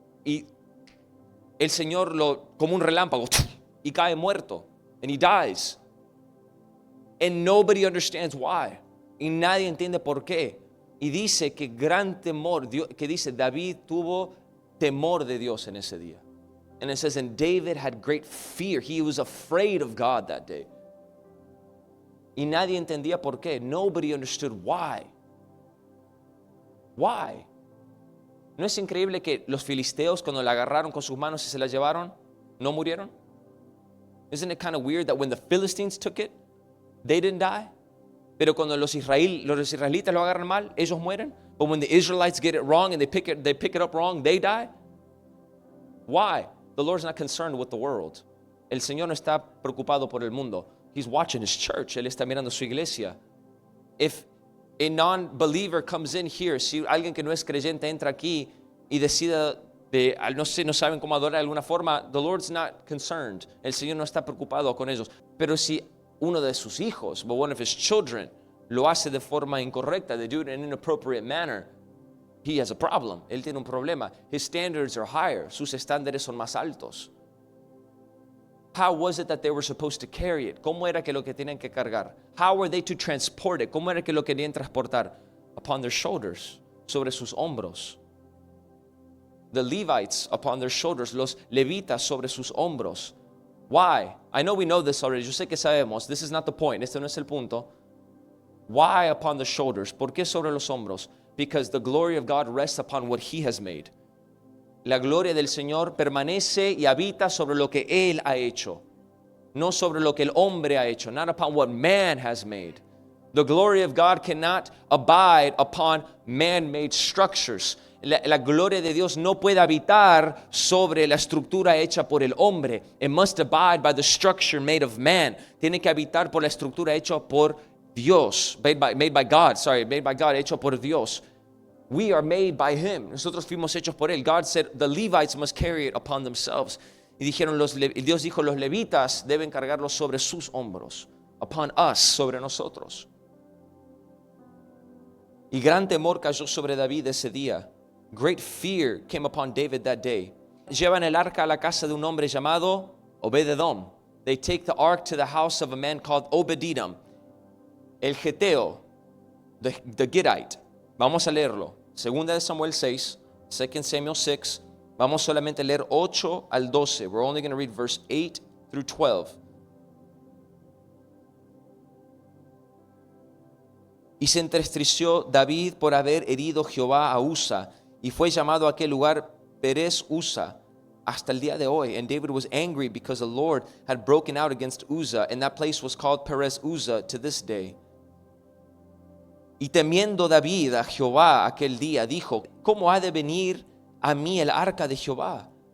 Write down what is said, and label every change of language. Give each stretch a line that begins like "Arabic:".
Spanish: Y el Señor como un relámpago, y cae muerto.
English: And he dies. And nobody understands why.
Spanish: Y nadie entiende por qué. Y dice que gran temor, que dice David tuvo temor de Dios en ese día.
English: And it says, and David had great fear. He was afraid of God that day.
Spanish: Y nadie entendía por qué.
English: Nobody understood why. Why?
Spanish: ¿No es increíble que los filisteos cuando la agarraron con sus manos y se la llevaron, no murieron?
English: Isn't it kind of weird that when the Philistines took it, they didn't die?
Spanish: Pero cuando los israelitas lo agarran mal, ellos mueren.
English: But when the Israelites get it wrong and they pick it up wrong, they die? Why? The Lord's not concerned with the world.
Spanish: El Señor no está preocupado por el mundo.
English: He's watching His church.
Spanish: Él está mirando su iglesia.
English: If a non-believer comes in here,
Spanish: si alguien que no es creyente entra aquí y decide no saben cómo adorar de alguna forma,
English: the Lord's not concerned.
Spanish: El Señor no está preocupado con ellos. Pero si uno de sus hijos,
English: but one of His children,
Spanish: lo hace de forma incorrecta,
English: they do it in an inappropriate manner, he has a problem.
Spanish: Él tiene un problema.
English: His standards are higher.
Spanish: Sus estándares son más altos.
English: How was it that they were supposed to carry it?
Spanish: ¿Cómo era que lo que tenían que cargar?
English: How were they to transport it?
Spanish: ¿Cómo era que lo querían transportar?
English: Upon their shoulders,
Spanish: sobre sus hombros.
English: The Levites upon their shoulders,
Spanish: los levitas sobre sus hombros.
English: Why? I know we know this already.
Spanish: Yo sé que sabemos.
English: This is not the point.
Spanish: Este no es el punto.
English: Why upon the shoulders?
Spanish: ¿Por qué sobre los hombros?
English: Because the glory of God rests upon what He has made.
Spanish: La gloria del Señor permanece y habita sobre lo que Él ha hecho, no sobre lo que el hombre ha hecho,
English: not upon what man has made. The glory of God cannot abide upon man-made structures.
Spanish: La gloria de Dios no puede habitar sobre la estructura hecha por el hombre.
English: It must abide by the structure made of man.
Spanish: Tiene que habitar por la estructura hecha por Dios,
English: made by God,
Spanish: hecho por Dios.
English: We are made by Him.
Spanish: Nosotros fuimos hechos por Él.
English: God said the Levites must carry it upon themselves.
Spanish: Y dijeron Dios dijo, los levitas deben cargarlo sobre sus hombros.
English: Upon us,
Spanish: sobre nosotros. Y gran temor cayó sobre David ese día.
English: Great fear came upon David that day.
Spanish: Llevan el arca a la casa de un hombre llamado Obed-edom.
English: They take the ark to the house of a man called Obed-edom.
Spanish: El Geteo,
English: the Gittite.
Spanish: Vamos a leerlo. Segunda de Samuel 6, 2 Samuel 6. Vamos solamente a leer 8 al 12.
English: We're only going to read verse 8 through 12.
Spanish: Y se entristeció David por haber herido Jehová a Usa, y fue llamado a aquel lugar Perez Usa. hasta el día de hoy.
English: And David was angry because the Lord had broken out against Uzzah, and that place was called Perez Uzzah to this day.
Spanish: Y temiendo David a Jehová aquel día, dijo, ¿cómo ha de venir a mí el arca de Jehová?